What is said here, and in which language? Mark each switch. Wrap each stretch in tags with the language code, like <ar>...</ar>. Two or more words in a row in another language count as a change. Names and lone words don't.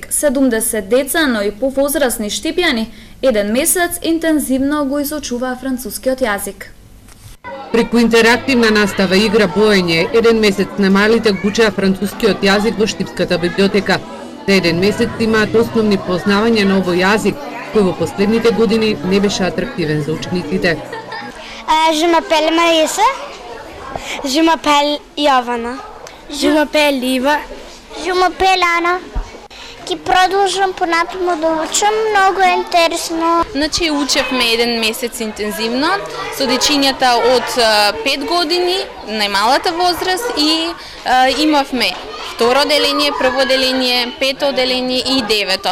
<mk>70 деца, но и повозрасни штипјани, еден месец интензивно го изучуваа францускиот јазик. Преку интерактивна настава и игра боење, еден месец немалите го учеа францускиот јазик во Штипската библиотека. За еден месец имаат основни познавања на овој јазик, кој во последните години не беше атрактивен за учениците.</mk> <fr>Je m'appelle Marisa. Je m'appelle Jovana. Je m'appelle Liva. Je m'appelle Ana.</fr> <mk>Ки продолжам понапрему да учам, много е интересно. Значи учевме еден месец интензивно со дечињата од 5 години, најмалата возраст и имавме второ деление, прво деление, пето деление и девето.</mk>